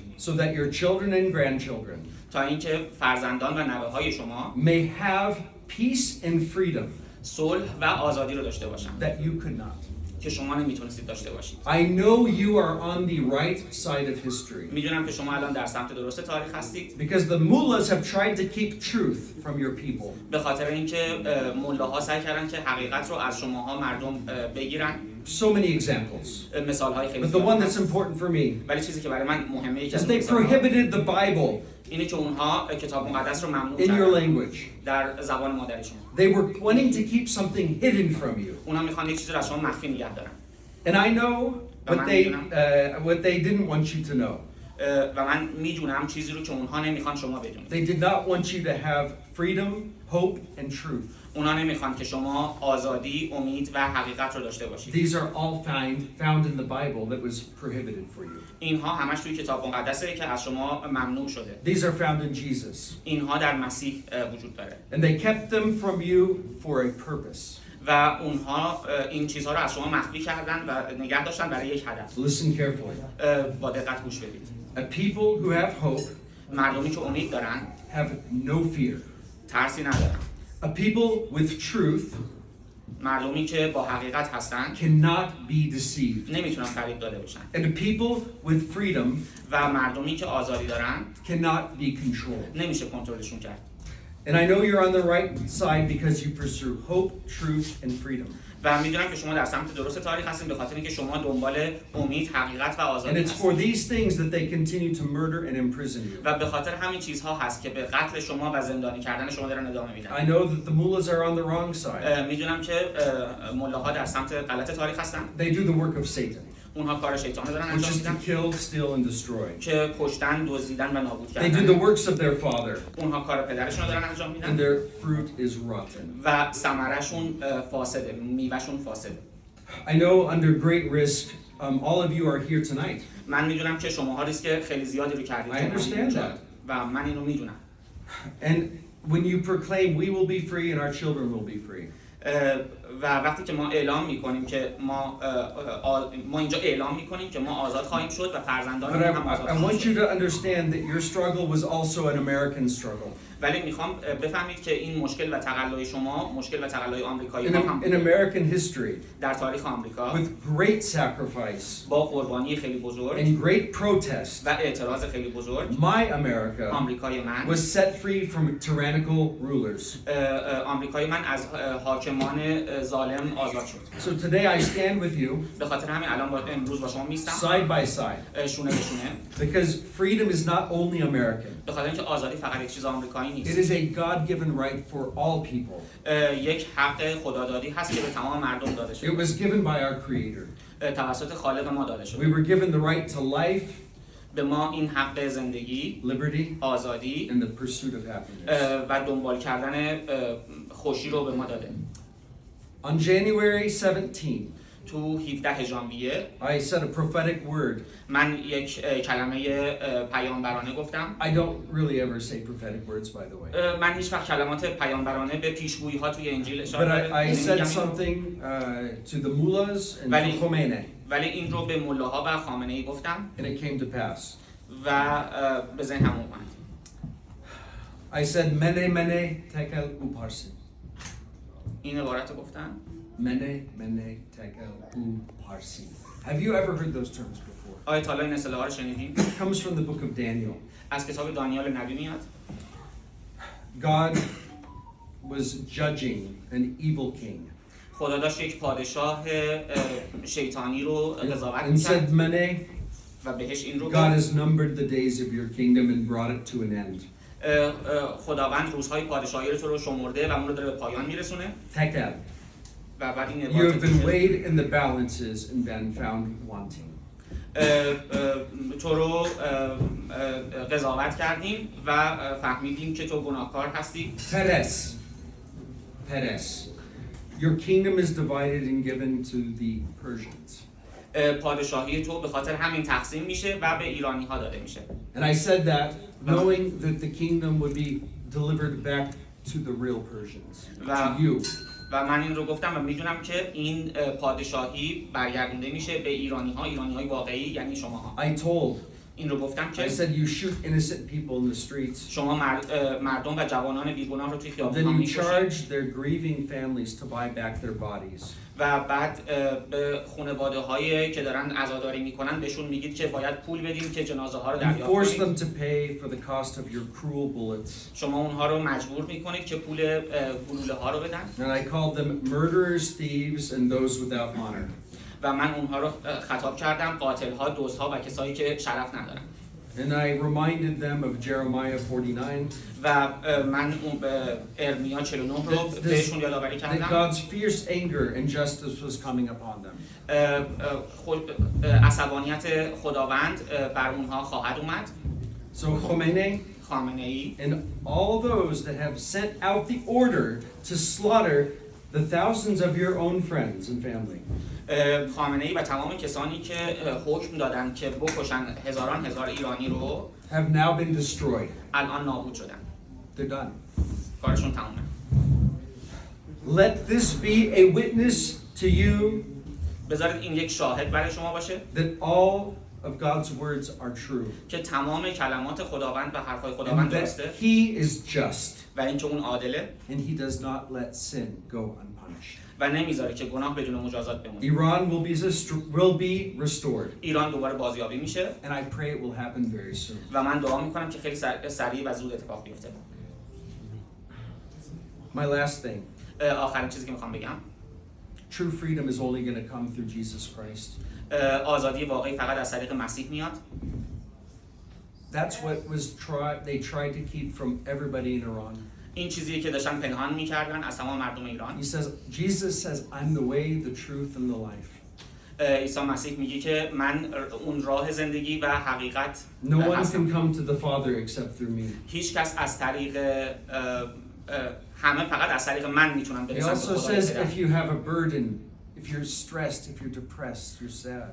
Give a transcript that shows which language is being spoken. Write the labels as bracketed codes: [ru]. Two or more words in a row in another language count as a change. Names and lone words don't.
[en] So that your children and grandchildren [fa] تا اینکه فرزندان و نوه‌های شما [en] may have peace and freedom [fa] صلح و آزادی رو داشته باشن [en] that you could not. [fa] که شما نمیتونستید داشته باشید. [en] I know you are on the right side of history. [fa] میدونم که شما الان در سمت درست تاریخ هستید. [en] Because the mullahs have tried to keep truth from your people. [fa] به خاطر اینکه ملاها سعی کردن که حقیقت رو از شماها مردم بگیرن. [en] So many examples. [fa] مثال‌های خیلی [en] But the one that's important for me [fa] ولی چیزی که برای من مهمه [en] is they prohibited the Bible [fa] اینه که اونها کتاب مقدس رو ممنوع [en] in your [fa] کردن [en] language. [fa] در زبان مادریشون. [en] They were wanting to keep something hidden from you. [fa] اونا میخوان یک چیزی رو از شما مخفی نگه دارن. [en] And I know what they didn't want you to know. [fa] و من میدونم چیزی رو که اونها نمیخوان شما بدونید. [en] They did not want you to have freedom, hope, and truth. [fa] اونا نمیخوان که شما آزادی، امید و حقیقت رو داشته باشید. [en] These are all found in the Bible that was prohibited for you. [fa] اینها همش توی کتاب مقدسه که از شما ممنوع شده. [en] These are found in Jesus. [fa] اینها در مسیح وجود داره. [en] And they kept them from you for a purpose. [fa] و اونها این چیزها رو از شما مخفی کردن و نگه داشتن برای یک هدف. [en] Listen carefully. [fa] با دقت گوش بدید. [en] A people who have hope [fa] مردمی که امید دارن [en] have no fear. [fa] ترسی ندارن. [en] A people with truth [fa] مردمی که با حقیقت هستن [en] cannot be deceived. [fa] نمیتونن فریب داده بشن. [en] And a people with freedom [fa] و مردمی که آزادی دارن [en] cannot be controlled. [fa] نمیشه کنترلشون کرد. [en] And I know you're on the right side because you pursue hope, truth, and freedom. [fa] و میدونم که شما در سمت درست تاریخ هستین به خاطر اینکه شما دنبال امید، حقیقت و [en] And [fa] آزادی [en] it's for [fa] هستین. [en] these things that they continue to murder and imprison you. [fa] و به خاطر همین چیزها هست که به قتل شما و زندانی کردن شما دارن ادامه میدن. [en] I know that the mullahs are on the wrong side. [fa] میدونم که ملاها در سمت غلط تاریخ هستن. [en] They do the work of Satan, [fa] اونها کار شیطان رو دارن [en] which [fa] انجام [en] is to [fa] میدن [en] kill, steal, and destroy. [fa] که کشتن، دزدیدن و نابود [en] They do the [fa] کردن. [en] works of their father, [fa] اونها کار پدرشون رو دارن انجام [en] and [fa] میدن [en] their fruit is rotten. [fa] و ثمرشون فاسده، میوهشون فاسده. [en] I know under great risk, all of you are here tonight. [fa] من میدونم که شماها ریسک خیلی زیادی رو کردید. [en] I understand that. [fa] و من اینو میدونم. [en] And when you proclaim we will be free and our children will be free, [fa] و وقتی که ما اعلام میکنیم که ما اینجا اعلام میکنیم که ما آزاد خواهیم شد و فرزندان [en] But [fa] هم آزاد [en] I [fa] خواهند [en] want you [fa] شد. [en] to understand that your struggle was also an American struggle. [fa] ولی میخوام بفهمید که این مشکل و تقلای شما مشکل و تقلای آمریکایی [en] In, [fa] ها هم [en] in American history, [fa] در تاریخ آمریکا [en] with great sacrifice [fa] با قربانی خیلی بزرگ [en] and great protest, [fa] و اعتراض خیلی بزرگ [en] my America [fa] آمریکای من [en] was set free from tyrannical rulers. [fa] آمریکای من از حاکمان ظالم آزاد شد. [en] So today I stand with you [fa] به خاطر همین الان امروز با شما میستم [en] side by side [fa] شونه به شونه، [en] because freedom is not only American. [fa] به خاطر اینکه آزادی فقط یک چیز آمریکایی [en] It [fa] نیست. [en] is a God-given right for all people. [fa] یک حق خدادادی هست که به تمام مردم داده [en] It [fa] شده. [en] was given by our Creator. [fa] توسط خالق ما داده [en] We [fa] شده. [en] were given the right to life, [fa] به ما این حق زندگی، [en] liberty, [fa] آزادی [en] and the pursuit of happiness. [fa] و دنبال کردن خوشی رو به ما داده. [en] On January 17, [fa] تو 17 ژانویه [en] I said a prophetic word. [fa] من یک کلمه پیامبرانه گفتم. [en] I don't really ever say prophetic words, by the way. [fa] من هیچ وقت کلمات پیامبرانه به پیشگویی ها توی انجیل [en] But [fa] اشاره [en] I said [fa] نمی‌گم. [en] something to the mullahs and to Khomeini, [fa] ولی این رو به ملاها و خامنه ای گفتم [en] and it came to pass. [fa] و به ذهنم اومد. [en] I said, [arc] Mene, mene, tekel uparsi. [fa] این عبارت رو گفتم. [arc] Mene, mene, tekel uparsi. [en] Have you ever heard those terms before? [fa] آیا تا حالا این اصطلاح رو شنیدیم؟ [en] It comes from the book of Daniel. [fa] از کتاب دانیال نبی میاد. [en] God was judging an evil king [fa] خدا داشت یک پادشاه شیطانی رو قضاوت [en] and [fa] می‌کرد [en] said, Mene, [fa] و بهش این رو [en] God [fa] گفت. [en] has numbered the days of your kingdom and brought it to an end. [fa] خداوند روزهای پادشاهی تو رو شمرده و اون رو داره به پایان میرسونه. [en] Tekel, [fa] و بعد این [en] you have [fa] عبارت [en] been [fa] میشه. [en] weighed in the balances and been found wanting. [fa] تو رو قضاوت کردیم و فهمیدیم که تو گناهکار هستی. [en] Perez, Perez, your kingdom is divided and given to the Persians. [fa] پادشاهی تو به خاطر همین تقسیم میشه و به ایرانی ها داده میشه. [en] And I said that knowing that the kingdom would be delivered back to the real Persians, to you. [fa] و من این رو گفتم و میدونم که این پادشاهی برگردونده میشه به ایرانی های واقعی یعنی شماها. [en] I told, [fa] این رو گفتم [en] I [fa] که [en] said you shoot innocent people in the streets. [fa] شما مردم و جوانان بیگناه رو توی خیابون [en] Then [fa] ها [en] you [fa] میکشید [en] charge their grieving families to buy back their bodies. [fa] و بعد به خانواده هایی که دارن عزاداری میکنن بهشون میگید که باید پول بدیم که جنازه ها رو [en] You [fa] دریافت [en] force them [fa] کنید. [en] to pay for the cost of your cruel bullets. [fa] شما اونها رو مجبور میکنید که پول گلوله ها رو بدن [en] And I called them murderers, thieves, and those without honor. [fa] و من اونها رو خطاب کردم قاتل ها، دزد ها و کسایی که شرف ندارن. [en] And I reminded them of Jeremiah 49. [fa] و من اون ارمیا 49 رو بهشون یادآوری [en] That [fa] کردم. [en] God's fierce anger and justice was coming upon them. [fa] عصبانیت خداوند بر اونها خواهد اومد. [en] So Khomeini خامنه ای and all those that have sent out the order to slaughter the thousands of your own friends and family. [fa] خامنه ای و تمام کسانی که حکم دادن که بکشن هزاران هزار ایرانی رو [en] have now been destroyed. [fa] الان نابود شدن. [en] They're done. [fa] کارشون تمومه. [en] Let this be a witness to you [fa] بذارید این یک شاهد برای شما باشه [en] that all of God's words are true [fa] که تمام کلمات خداوند و حرفهای [en] and [fa] خداوند [en] that [fa] درسته [en] He is just [fa] و اینکه اون عادله [en] and He does not let sin go unpunished. [fa] و نمیذاره که گناه بدون مجازات بمونه. [en] Iran will be restored, [fa] ایران دوباره بازیابی میشه [en] and I pray it will happen very soon. [fa] و من دعا میکنم که خیلی سریع و زود اتفاق بیفته. [en] My last thing, [fa] آخرین چیزی که میخوام بگم، [en] true freedom is only going to come through Jesus Christ. [fa] آزادی واقعی فقط از طریق مسیح میاد. [en] That's what they tried to keep from everybody in Iran. [fa] این چیزی که داشتن پنهان میکردن از تمام مردم ایران. [en] Jesus says, I'm the way, the truth, and the life. [fa] عیسی مسیح میگه که من اون راه زندگی و حقیقت [en] No one [fa] هستم. [en] can come to the Father except through me. [fa] هیچ کس از طریق همه فقط از طریق من میتونن [en] He [fa] برسن به [en] also [fa] خدای [en] says, [fa] پدر. [en] if you have a burden, if you're stressed, if you're depressed, you're sad.